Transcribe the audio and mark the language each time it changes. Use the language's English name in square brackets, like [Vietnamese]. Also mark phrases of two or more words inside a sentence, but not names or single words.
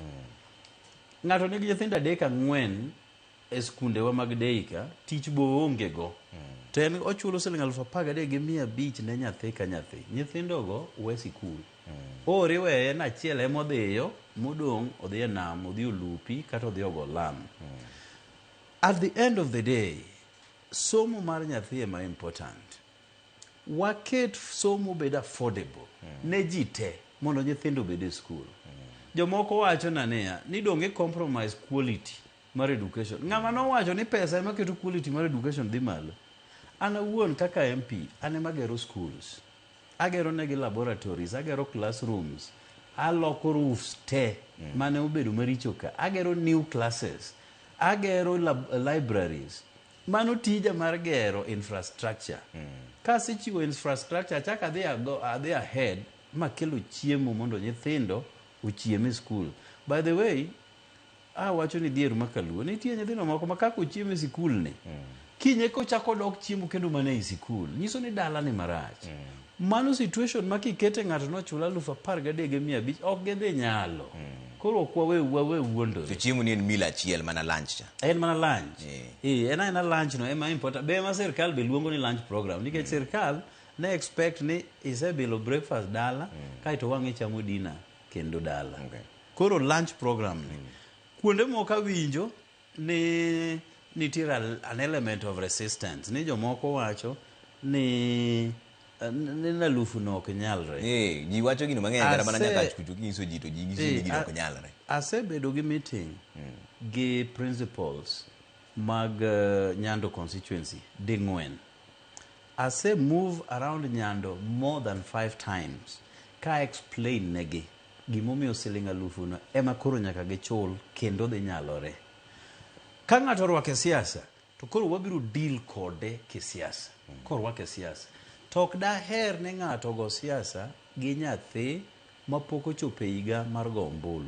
[Luo (Kenya and Tanzania)] Ng'ato nigi nyithindo 3-4 e skundewa mag Deika, tich bo onge go. To en ochulo siling 13,500 ne nyathi ka nyathi. Nyithindo go we sikul. Oriweye na achiel emodhiyo, modong' odhi e nam, odhi olupi kata odhi ogo lam. [English] At the end of the day, [Luo (Kenya and Tanzania)] somo mar nyathi ema important. Waket somo bed affordable ne ji te mondo nyithindo bed e skul. Jomoko wacho nania ni donge [English] compromise quality [Luo (Kenya and Tanzania)] mar education. Ng'ama no wacho ni pesa ema keto quality mar education dhi malo. An awuon kaka MP, ane magero schools. Agero negi laboratories, agero classrooms, aloko roofs te mane obedo maricho ka. Agero [English] new classes, [Luo (Kenya and Tanzania)] agero libraries. Mano tija mar gero infrastructure. Kasechiwo infrastructure chaka adhi ahead makelo chiemo mondo nyithindo ochiem e school. [English] By the way, [Luo (Kenya and Tanzania)] wacho ni dhier makaluo nitie nyithindo moko makako chiemo e sikul ni. Kinye kochako dok chiemo kendo mana e sikul. Nyiso ni dala ni marach. Mano situation makikete ng'ato no chula 13,500 ok gidhi nyalo. Koro kwa we wuondo. To chiemo ni en meal achiel mana lunch cha. En mana lunch. Ena lunch no ema important. Be ma sirkal be luongo ni [English] lunch program. [Luo (Kenya and Tanzania)] Nikech sirkal ne expect ni isebilo breakfast dala kaito wang'e chamo dinner kendo dala. Koro [English] lunch program [Luo (Kenya and Tanzania)] ni. Kuonde moko winjo ni nitiere [English] an element of resistance. [Luo (Kenya and Tanzania)] Ni jomoko wacho ni nalufu no ok nyalre. Ji wacho gino mang'eny kata mana Nyakach kucho kinyiso ji to ji nyiso ni gino ok nyalre. Asebedo gi meeting gi principals mag Nyando constituency ding'wen. ase [English] move around Nyando more than 5 times [Luo (Kenya and Tanzania)] ka explain negi gimomiyo siling alufu no ema koro nyaka gichul kendo dhi nyalore. Ka ng'ato orwako siasa to koro wabiro deal kode kisiasa. Korwako siasa to ok daher ne ng'ato go siasa gi nyathi mapok ochopo higa mar go ombulu.